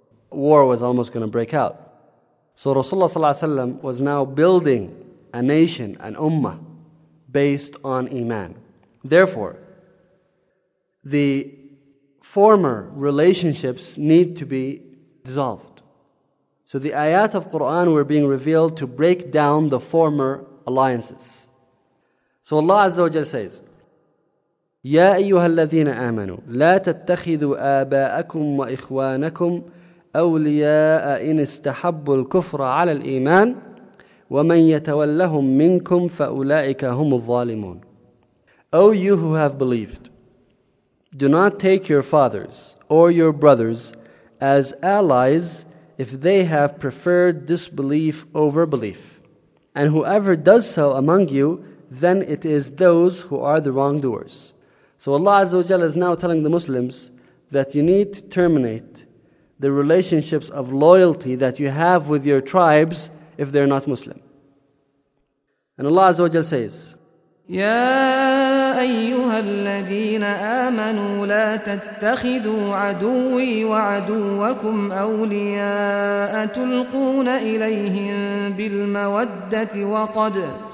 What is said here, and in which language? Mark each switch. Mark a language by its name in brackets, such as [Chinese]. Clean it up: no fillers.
[English] War was almost going to break out. So Rasulullah ﷺ was now building a nation, an ummah, based on iman. Therefore, the former relationships need to be dissolved. So the ayat of Qur'an were being revealed to break down the former alliances. So Allah Azza wa Jalla says, [Arabic] يَا أَيُّهَا الَّذِينَ آمَنُوا لَا تَتَّخِذُوا آبَاءَكُمْ وَإِخْوَانَكُمْ أَوْلِيَاءَ إِنِ اسْتَحَبُّوا الْكُفْرَ عَلَى الْإِيمَانِ وَمَنْ يَتَوَلَّهُمْ مِنْكُمْ فَأُولَئِكَ هُمُ الظَّالِمُونَ. [English] O you who have believed, do not take your fathers or your brothers as allies if they have preferred disbelief over belief. And whoever does so among you, then it is those who are the wrongdoers. So Allah Azza wa Jalla is now telling the Muslims that you need to terminate the relationships of loyalty that you have with your tribes if they're not Muslim. And Allah Azza wa Jalla says, [Arabic] يا أيها الذين آمنوا لا تتخذوا عدوي وعدوكم أولياء تلقون إليهم بالمودة